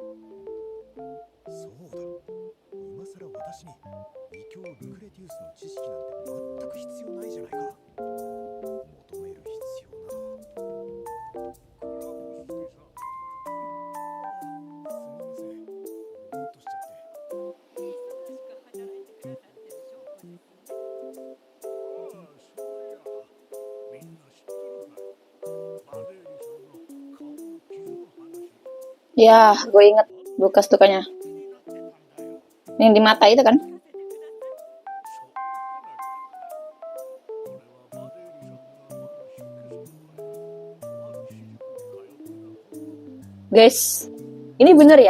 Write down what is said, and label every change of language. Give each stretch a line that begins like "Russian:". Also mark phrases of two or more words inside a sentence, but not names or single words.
Japanese: そうだ、今さら私に異教ルクレティウスの知識なんて全く必要ないじゃないか。求める必要など。すみません、ぼーっとしちゃって。
Indonesian: Ya, gue inget bekas lukanya. Yang di mata itu kan? Guys, ini bener ya?